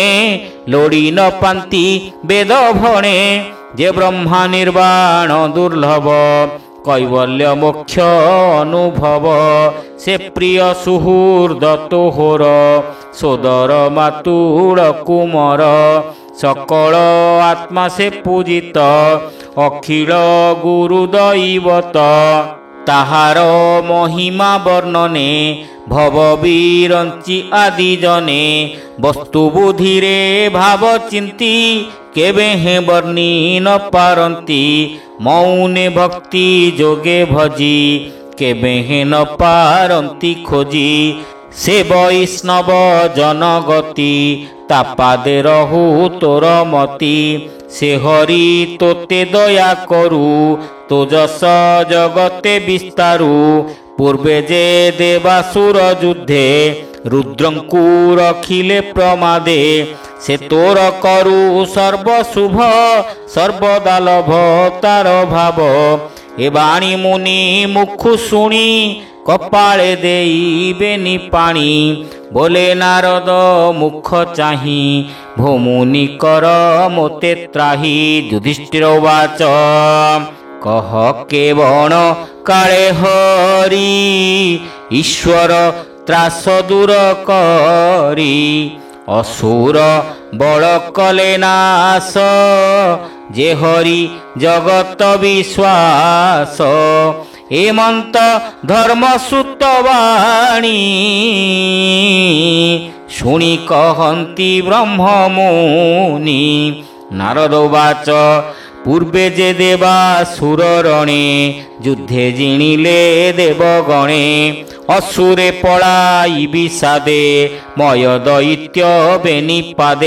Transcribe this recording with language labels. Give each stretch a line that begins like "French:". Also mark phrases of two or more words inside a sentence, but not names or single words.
Odia: ଲୋଡ଼ି ନ ପାନ୍ତି ବେଦ ଭଣେ ଯେ ବ୍ରହ୍ମା ନିର୍ବାଣ ଦୁର୍ଲଭ କୈବଲ୍ୟ ମୋକ୍ଷ ଅନୁଭବ ସେ ପ୍ରିୟ ସୁହୃଦ ତୋହର ସୋଦର ମାତୁଳ କୁମର ସକଳ ଆତ୍ମା ସେ ପୂଜିତ ଅଖିଳ ଗୁରୁ ଦୈବତ ତାହାର ମହିମା ବର୍ଣ୍ଣନେ ଭବବୀରଞ୍ଚି ଆଦି ଜନେ ବସ୍ତୁ ବୁଦ୍ଧି ରେ ଭାବ ଚିନ୍ତି କେବେ ହେ ବର୍ଣ୍ଣି ନ ପାରନ୍ତି ମୌନେ ଭକ୍ତି ଯୋଗେ ଭଜି କେବେ ହେ ନ ପାରନ୍ତି ଖୋଜି ସେ ବୈଷ୍ଣବ ଜନଗତି ତାପାଦେ ରହୁ ତୋର ମତି ସେ ହରି ତୋତେ ଦୟା କରୁ ତୋ ଯସ ଜଗତେ ବିସ୍ତାରୁ ପୂର୍ବେ ଯେ ଦେବାସୁର ଯୁଦ୍ଧେ ରୁଦ୍ରଙ୍କୁ ରଖିଲେ ପ୍ରମାଦେ ସେ ତୋର କରୁ ସର୍ବଶୁଭ ସର୍ବଦା ଲଭ ତାର ଭାବ ଏ ବାଣୀ ମୁନି ମୁଖୁ ଶୁଣି କପାଳେ ଦେଇବେନି ପାଣି ବୋଲେ ନାରଦ ମୁଖ ଚାହି ଭୂମୁନି କର ମୋତେ ତ୍ରାହି ଯୁଧିଷ୍ଠିର ଉବାଚ କହ କେଵଣ କାଳେ ହରି ଈଶ୍ୱର ତ୍ରାସ ଦୂର କରି ଅସୁର ବଳ କଲେ ନାଶ ଯେ ହରି ଜଗତ ବିଶ୍ୱାସ ହେମନ୍ତ ଧର୍ମ ସୁତବାଣୀ ଶୁଣି କହନ୍ତି ବ୍ରହ୍ମମୁନି। ନାରଦ ବାଚ ପୂର୍ବେ ଯେ ଦେବା ସୁରରଣେ, ଯୁଦ୍ଧେ ଜିଣିଲେ ଦେବଗଣେ। ଅସୁରେ ପଳାଇ ବିଷାଦେ, ମୟ ଦୈତ୍ୟ ବେନିପାଦେ।